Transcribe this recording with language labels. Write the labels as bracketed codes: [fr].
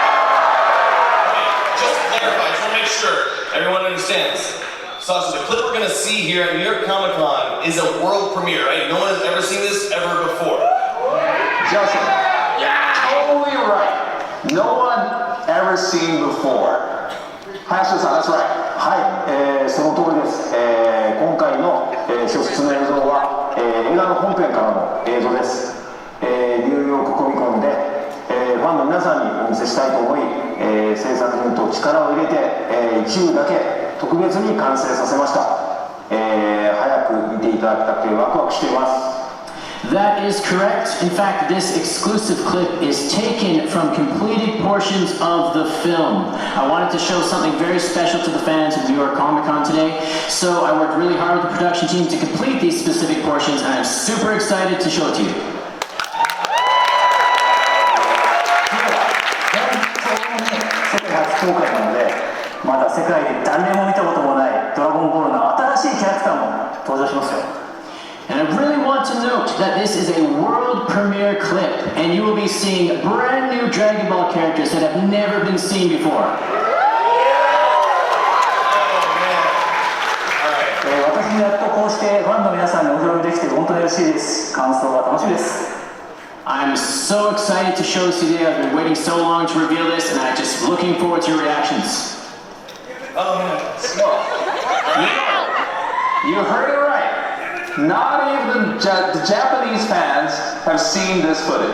[en] Just to clarify, just want to make sure everyone understands. Sascha, the clip we're going to see here at New York Comic Con is a world premiere, right? No one has ever seen this ever before. Justin, totally right. No one ever seen before. Hayashida-san, that's right. [ja] はい、その通りです。今回の、初出の映像は、映画の本編からの映像です。ニューヨークコミコンで、ファンの皆さんにお見せしたいと思い、制作陣と力を入れて、一部だけ特別に完成させました。早く見ていただきたくてワクワクしています。 [en] That is correct. In fact, this exclusive clip is taken from completed portions of the film. I wanted to show something very special to the fans of New York Comic Con today, so I worked really hard with the production team to complete these specific portions, and I'm super excited to show it to you. [ja] 世界初公開なので、まだ世界で誰も見たこともないドラゴンボールの新しいキャラクターも登場しますよ。 [en] And I really want to note that this is a world premiere clip, and you will be seeing brand new Dragon Ball characters that have never been seen before. [ja] 私もやっとこうしてファンの皆さんにお披露目できて本当に嬉しいです。感想が楽しみです。 [en] I'm so excited to show this today. I've been waiting so long to reveal this, and I'm just looking forward to your reactions. You heard it right. Not even the Japanese fans have seen this footage.